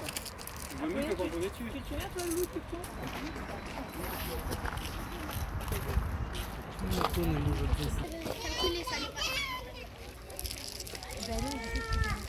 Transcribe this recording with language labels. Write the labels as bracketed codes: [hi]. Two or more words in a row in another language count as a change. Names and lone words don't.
[fr] On voit mieux que quand on est dessus. Tu te souviens toi le loup tout [uk] Ніхто не може десь. [fr] le temps?